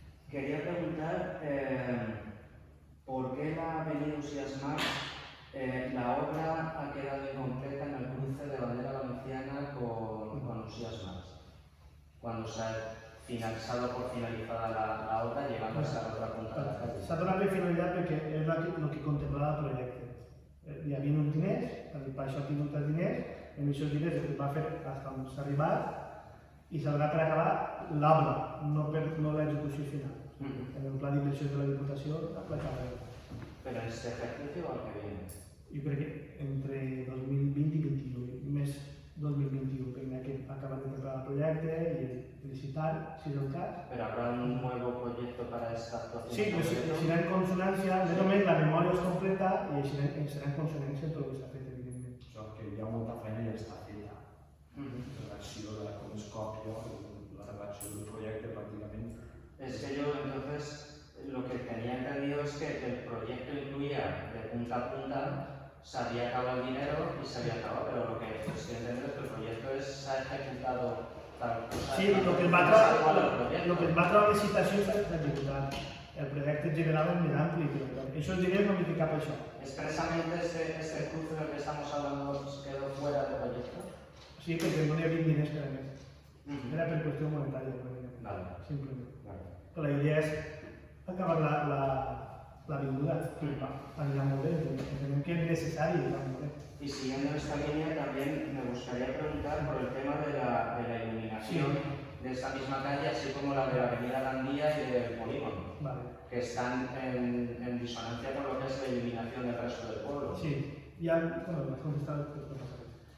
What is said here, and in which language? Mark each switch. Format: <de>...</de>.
<es>Quería preguntar por qué la Avenida Usías March, la obra ha quedado incompleta en el cruce de Bandera Valenciana con Usías March, cuando se ha finalizado por finalizada la obra, llegando hasta la otra punta de la calle.</es> <ca>S'ha donat per finalitat perquè és el que contemplava el projecte. Hi havia uns diners, per això ha tingut els diners, i amb aquests diners es va fer fins on s'ha arribat i s'ha donat per acabar l'obra, no l'execució final. En el pla d'inversió de la Diputació l'acabarà.</ca> <es>¿Pero en este ejercicio o al que viene?</es> <ca>Jo crec que entre 2020 i 2021, més 2021, perquè que acabar de preparar el projecte i licitar, si és el cas.</ca> <es>¿Pero habrá un nuevo proyecto para esta actuación?</es> <ca>Sí, però serà en consonància, més o menys la memòria és completa i serà en consonància amb tot el que s'ha fet, evidentment. O sigui que hi ha molta feina i ja està feta. La redacció de com es còpia, la redacció del projecte pràcticament.</ca> <es>Es que yo entonces lo que tenía entendido es que el proyecto incluía de punta a punta, se había acabado el dinero y se había acabado, pero lo que estoy entendiendo es que el proyecto se ha ejecutado tal cosa.</es> <ca>Sí, el que es va trobar de licitació s'ha executat. El projecte general és més ampli, però això els diners no m'hi cap això.</ca> <es>¿Expresamente este cruce del que estamos hablando quedó fuera del proyecto?</es> <ca>Sí, perquè no hi havia diners per a més. Era per qüestió monetària, simplement. Però la idea és acabar l'avinguda. Anirà molt bé, entenem que és necessari i va molt bé.</ca> <es>Y siguiendo esta línea también me gustaría preguntar por el tema de la iluminación de esta misma calle, así como la de la avenida Gandía y del polígono, que están en disonancia con lo que es la iluminación del resto del pueblo. Sí, ya, bueno, me has contestado, pero no pasa nada.</es>